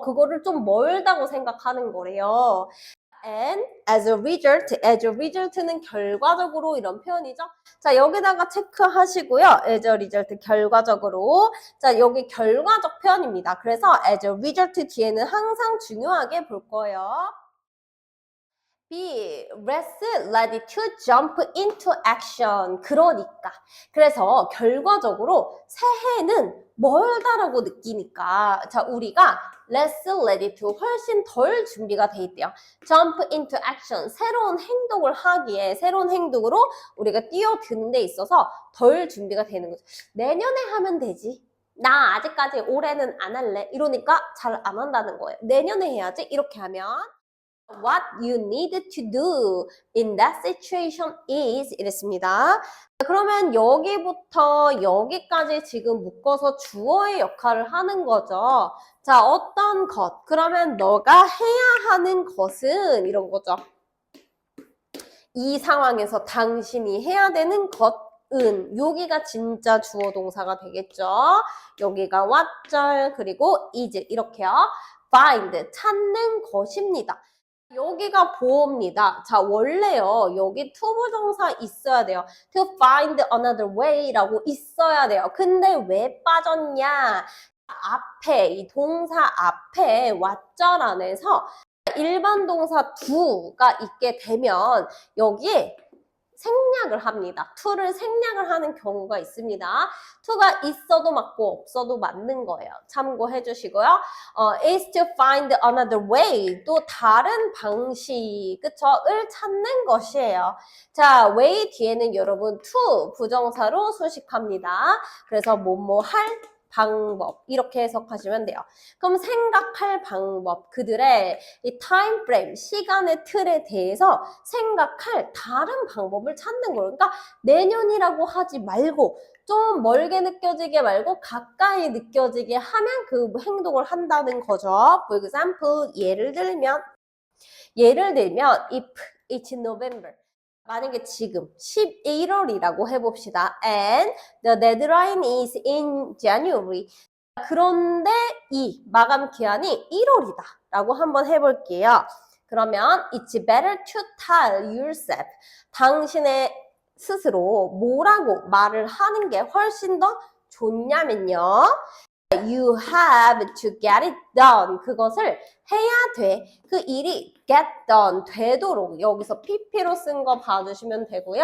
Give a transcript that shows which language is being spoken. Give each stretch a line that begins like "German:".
Korean: 그거를 좀 멀다고 생각하는 거래요.
English: And as a result
Korean: 는 결과적으로 이런 표현이죠. 자 여기다가 체크하시고요.
English: as a result
Korean: 결과적으로 자 여기 결과적 표현입니다. 그래서
English: as a result
Korean: 뒤에는 항상 중요하게 볼 거예요. B.
English: Less ready to jump into action.
Korean: 그래서 결과적으로 새해는 멀다라고 느끼니까 자 우리가
English: less ready to
Korean: 훨씬 덜 준비가 돼 있대요.
English: jump into action.
Korean: 새로운 행동을 하기에 새로운 행동으로 우리가 뛰어드는 데 있어서 덜 준비가 되는 거죠. 내년에 하면 되지. 나 아직까지 올해는 안 할래. 이러니까 잘 안 한다는 거예요. 내년에 해야지. 이렇게 하면
English: What you need to do in that situation is
Korean: 이랬습니다. 그러면 여기부터 여기까지 지금 묶어서 주어의 역할을 하는 거죠. 자, 어떤 것? 그러면 너가 해야 하는 것은 이런 거죠. 이 상황에서 당신이 해야 되는 것은 여기가 진짜 주어 동사가 되겠죠. 여기가 what절 그리고 is 이렇게요. find 찾는 것입니다. 여기가 보어입니다. 자, 원래요. 여기 to 부정사 있어야 돼요.
English: to find another way
Korean: 라고 있어야 돼요. 근데 왜 빠졌냐? 앞에, 이 동사 앞에 what절 안에서 일반 동사 do가 있게 되면 여기에 생략을 합니다. to를 생략을 하는 경우가 있습니다. to가 있어도 맞고 없어도 맞는 거예요. 참고해 주시고요.
English: is to find another way
Korean: 또 다른 방식 그쵸?을 찾는 것이에요. 자, way 뒤에는 여러분 to 부정사로 수식합니다. 그래서 뭐뭐 할 방법 이렇게 해석하시면 돼요. 그럼 생각할 방법 그들의 이 타임 프레임 시간의 틀에 대해서 생각할 다른 방법을 찾는 거예요. 그러니까 내년이라고 하지 말고 좀 멀게 느껴지게 말고 가까이 느껴지게 하면 그 행동을 한다는 거죠.
English: For example,
Korean: 예를 들면
English: if it's November.
Korean: 만약에 지금 11월이라고 해봅시다.
English: And the deadline is in January.
Korean: 그런데 이 마감 기한이 1월이다 라고 한번 해볼게요. 그러면
English: it's better to tell yourself.
Korean: 당신의 스스로 뭐라고 말을 하는 게 훨씬 더 좋냐면요.
English: You have to get it done.
Korean: 그것을 해야 돼. 그 일이
English: get done
Korean: 되도록 여기서 PP로 쓴 거 봐주시면 되고요.